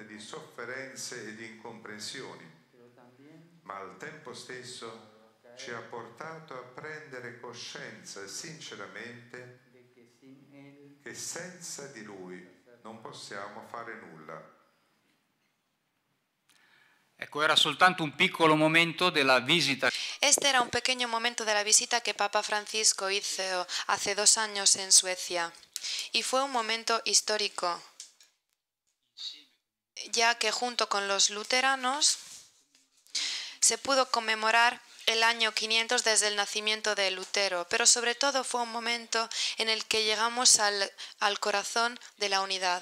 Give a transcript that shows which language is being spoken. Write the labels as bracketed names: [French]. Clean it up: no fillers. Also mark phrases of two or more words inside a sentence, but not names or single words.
[Italian] di sofferenze e di incomprensioni, ma al tempo stesso ci ha portato a prendere coscienza sinceramente che senza di Lui non possiamo fare nulla. Ecco, era soltanto un piccolo momento della visita. [Spanish] Este era un pequeño momento de la visita que Papa Francisco hizo hace 2 años en Suecia. Y fue un momento histórico, ya que junto con los luteranos se pudo conmemorar el año 500 desde el nacimiento de Lutero, pero sobre todo fue un momento en el que llegamos al corazón de la unidad.